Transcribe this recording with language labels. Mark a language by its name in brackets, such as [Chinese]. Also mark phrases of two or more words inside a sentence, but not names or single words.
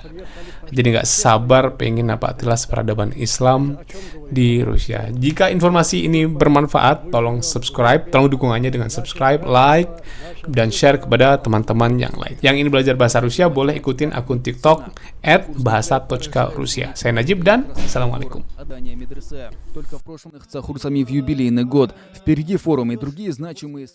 [Indonesian] Jadi nggak sabar pengen napatilas peradaban Islam di Rusia. Jika informasi ini bermanfaat, tolong subscribe, tolong dukungannya dengan [English] subscribe, like, [Indonesian] dan share kepada teman-teman yang lain. Yang ingin belajar bahasa Rusia boleh ikutin akun TikTok @bahasa.rusia. Saya Najib dan Assalamualaikum. [Russian] Только в прошлом в юбилейный год. Впереди форумы и другие значимые